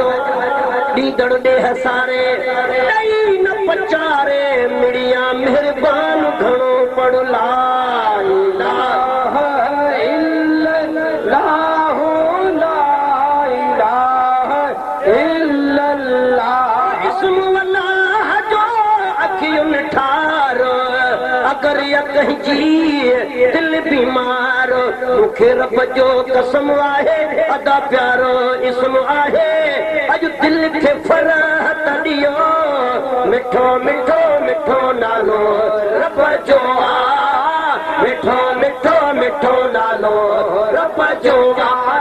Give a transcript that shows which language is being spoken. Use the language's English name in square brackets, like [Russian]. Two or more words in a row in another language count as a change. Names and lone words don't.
[Sindhi] ॾींदड़ ॾेह सारे ॾेई न पचारे मिड़िया मेहरबान घणो पढ़ [Arabic] لا إله إلا الله لا إله إلا الله [Sindhi] इस्म अल्लाह जो अखियुनि ठारो अगर कहीं जी दिल बीमार मूंखे रब जो कसम आहे अदा प्यारो इस्म आहे अॼु दिल खे फरहत ॾियो मिठो मिठो मिठो नालो रब जो आ मिठो मिठो मिठो नालो रब जो आ